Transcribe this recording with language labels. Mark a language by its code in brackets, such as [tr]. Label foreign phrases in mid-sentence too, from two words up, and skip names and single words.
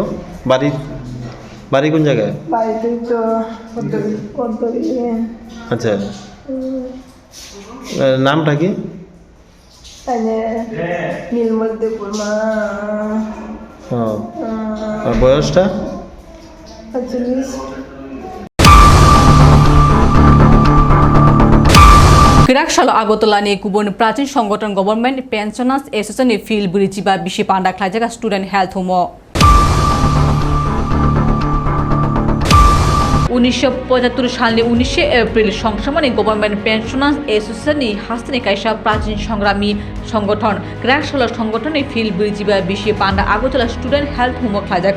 [bn] বাড়ি কোন জায়গায়? বাড়িতে তো আচ্ছা নামটা কি? নীলমল দেববর্মা। আর বয়সটা? 45। [trp] Kirakshalo Agotala ni kubun [bn] প্রাচীন সংগঠন [trp] গভর্নমেন্ট পেনশনার্স এসোসিয়েশন ফিল বুড়িচিবা বিশি পান্ডা খাইজাগা স্টুডেন্ট হেলথ হোম 1975 সালে 19 এপ্রিল সংসমানে গভর্নমেন্ট পেনশনার্স এসোসিয়েশন হাস্তানি কাইসা [bn] প্রাচীন সংগ্রামী সংগঠন [trp] কিরাকশালো সংগঠনে ফিল বুড়িচিবা বিশি পান্ডা আগরতলা স্টুডেন্ট হেলথ হোম খাইজাগা